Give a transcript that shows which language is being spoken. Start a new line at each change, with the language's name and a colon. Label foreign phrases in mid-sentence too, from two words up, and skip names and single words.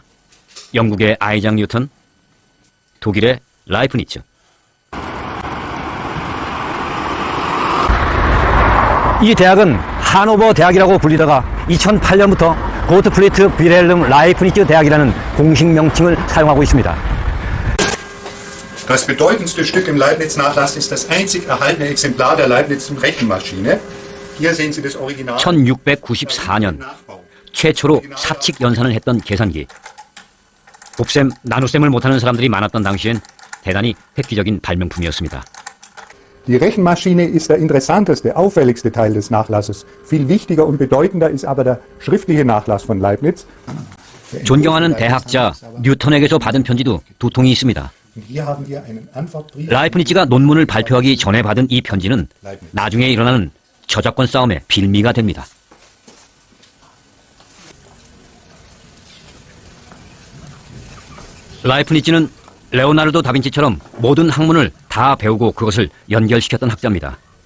Korean: 영국의 아이작 뉴턴, 독일의 라이프니츠. 이 대학은 하노버 대학이라고 불리다가 2008년부터 고트프리트 빌헬름 라이프니츠 대학이라는 공식 명칭을 사용하고 있습니다.
German: Das bedeutendste Stück im Leibniz-Nachlass ist das einzig erhaltene Exemplar der Leibniz'schen Rechenmaschine. Hier sehen Sie das Original.
Korean: 1694년 최초로 사칙 연산을 했던 계산기. 곱셈, 나눗셈을 못하는 사람들이 많았던 당시엔 대단히 획기적인 발명품이었습니다.
German: Die Rechenmaschine ist der interessanteste, auffälligste Teil des Nachlasses. Viel wichtiger und bedeutender ist aber der schriftliche Nachlass von Leibniz.
Korean: 존경하는 대학자 뉴턴에게서 받은 편지도 두 통이 있습니다. 라이프니츠가 논문을 발표하기 전에 받은 이 편지는 나중에 일어나는 저작권 싸움의 빌미가 됩니다. 라이프니츠는 레오나르도 다빈치처럼 모든 학문을 다 배우고 그것을 연결시켰던 학자입니다.